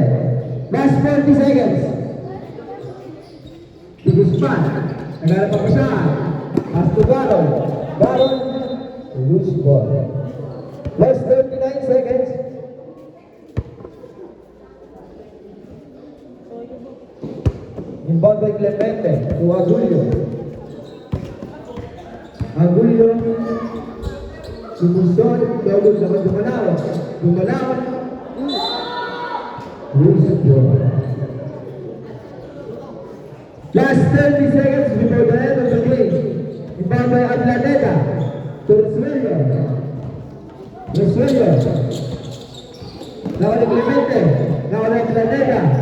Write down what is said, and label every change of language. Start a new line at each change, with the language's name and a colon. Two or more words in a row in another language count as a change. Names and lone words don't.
English: Last 40 seconds. To Guzman.
Filipino: Negara papasan.
English: Pass to Garon. Loose ball. Last 39 seconds. Inbound by Clemente to Agulio. Lumusot.
Filipino: Lolu naman Dumalao.
English: Loose ball. Last 30 seconds before the end of the game. Inbound by Ablaneda to Resuello. Now on Clemente. Now on Ablaneda.